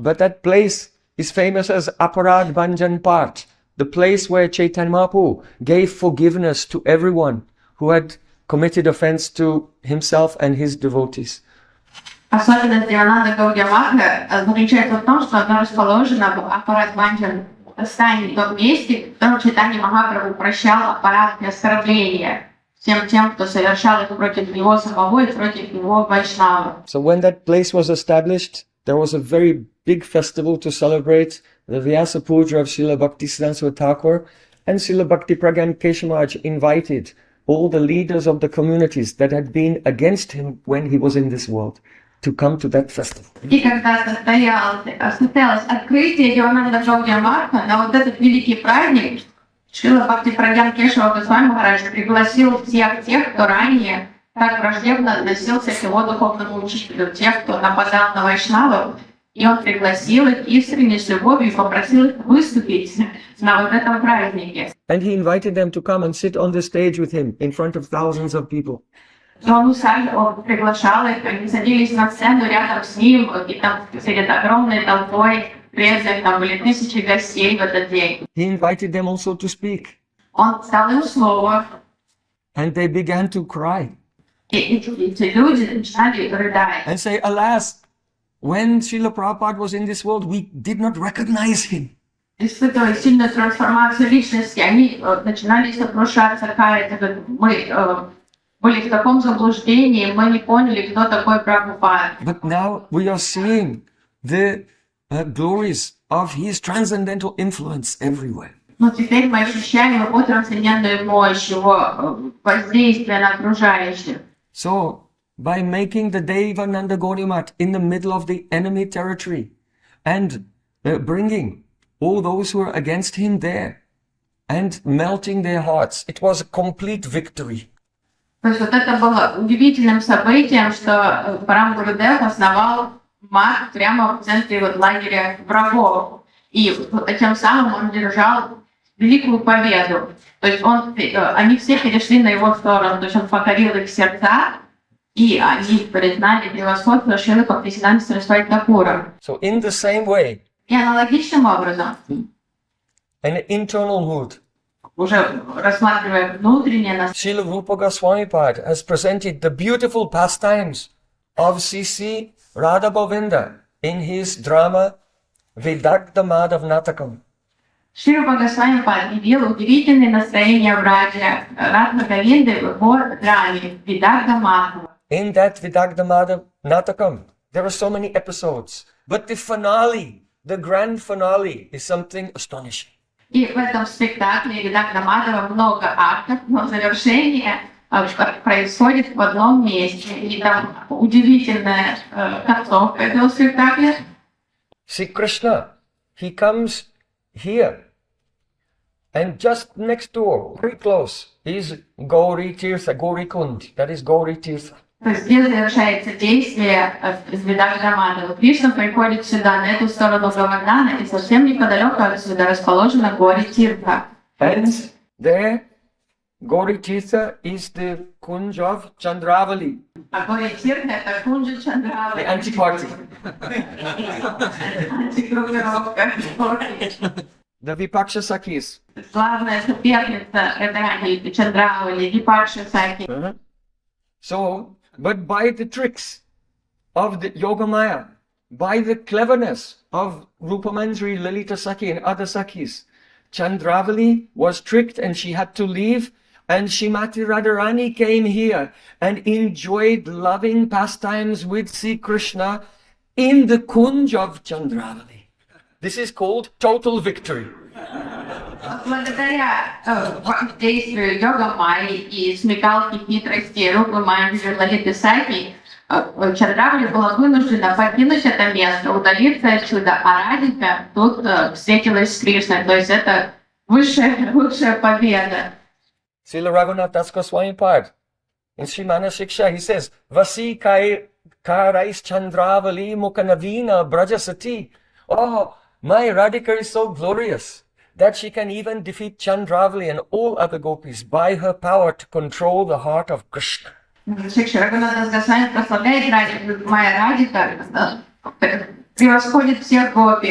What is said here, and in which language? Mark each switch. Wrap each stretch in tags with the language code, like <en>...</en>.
<en>But that place is famous as Aparad Bhanjan Part, the place where Chaitanya Mahaprabhu gave forgiveness to everyone who had committed offense to himself and his devotees.</en> <ru>Особенность Девананда Гаудия Мата заключается в том, что оно расположено в Апарат Бханджан стане, в том месте, в котором Чайтанья Махапрабху прощал аппаратные оскорбления всем тем, кто совершал их против него самого и против его вайшнава.</ru> <en>So when that place was established, there was a very big festival to celebrate the Vyasa Puja of Srila Bhaktisiddhanta Thakur, and Srila Bhakti Pragyan Keshav invited all the leaders of the communities that had been against him when he was in this world to come to that festival.</en> <ru>И когда состоялось открытие Девананда Гаудия Мата на вот этот великий праздник, Шрила Бхакти Прагьяна Кешава Госвами Махарадж пригласил всех тех, кто ранее так враждебно относился к его духовному учителю, тех, кто нападал на вайшнавов, и он пригласил их искренне с любовью и попросил их выступить на вот этом празднике.</ru> <en>And he invited them to come and sit on the stage with him in front of thousands of people.</en> <ru>Он приглашал их, они садились на сцену рядом с ним, и там перед огромной толпой преданных, там были тысячи гостей в этот день.</ru> <en>He invited them also to speak.</en> <ru>Он дал им слово,</ru> <en>And they began to cry</en> <ru>и эти люди начинали рыдать.</ru> <en>and say, alas, when Srila Prabhupada was in this world, we did not recognize him.</en> <ru>Испытывая сильную трансформацию личности, они начинали сокрушаться, каяться, мы были в таком заблуждении, мы не поняли, кто такой Прабхупад.</ru> <en>But now we are seeing the glories of his transcendental influence everywhere.</en> <ru>Но теперь мы ощущаем его трансцендентную мощь, его воздействие на окружающих.</ru> <en>So, by making the Devananda Gaudiya Math in the middle of the enemy territory and bringing all those who are against him there and melting their hearts, it was a complete victory.</en> <ru>То есть вот это было удивительным событием, что Парамгурудев основал мат прямо в центре вот лагеря врагов. И тем самым он держал великую победу. То есть они все перешли на его сторону, то есть он покорил их сердца, и они признали превосходство Шрилы Бхактисиддханты Сарасвати Такура.</ru> <en>So in the same way,</en> <ru>И аналогичным образом,</ru> <en>an internal mood,</en> <ru>уже рассматривая внутреннее нас,</ru> <en>Śrī Rūpa Seva has presented the beautiful pastimes of C.C. Radha Govinda in his drama Vidagdha Mādhavnatakam.</en> <ru>Шри Рупа Госвами явил удивительное настроение в Раджа Говинды в его драме Видагда Мадхава.</ru> <en>In that Vidagdha Mādhavnatakam, there are so many episodes. But the finale, the grand finale, is something astonishing.</en> <ru>И в этом спектакле Видагда Мадхава много актов, но завершение происходит в одном месте. И там удивительная концовка этого спектакля.</ru> <en>See, Krishna, he comes here. And just next door, very close, is Gauri Tirtha, Gauri Kuṇḍa. That is Gauri Tirtha.</en> <ru>То есть здесь завершается действие из Видагда Мадхава. Кришна приходит сюда, на эту сторону Govardhana, и совсем неподалеку отсюда расположена Gauri Tirtha.</ru> <en>And there, Gauri Tirtha is the Kuṇđa of Chandravali,</en> <ru>А Gauri Tirtha — это Kuṇđa Chandravali.</ru> <en>the anti-party.</en> <ru>Антигруппировка.</ru> <en>The Vipaksha Sakhis.</en> <ru>Главная соперница этой Чандравали, Випакша Саки.</ru> <en>So, but by the tricks of the Yogamaya, by the cleverness of Rupa Manjari, Lalita Sakhi and other Sakhis, Chandravali was tricked and she had to leave, and Shrimati Radharani came here and enjoyed loving pastimes with Sri Krishna in the Kuṇđa of Chandravali. This is called total victory.</en> <ru>Благодаря действию йога майи и смекалки хитрости Рупы Манджари, Лалиты Саки, Чандравали была вынуждена покинуть это место, удалиться отсюда, а Радика тут встретилась с Кришной. То есть это высшая победа.</ru> <en>Srila Raghunath Das Goswami Pad, in Srimana Shiksha, he says,</en> <sa>Vasi karais Chandravali Mukhanavina Brajasati.</sa> <en>Oh, my Radhika is so glorious that she can even defeat Chandravali and all other gopis by her power to control the heart of Krishna.</en> <ru>Шикша Рагунат Госвами прославляет Радику. Моя Радика превосходит всех гопи.</ru>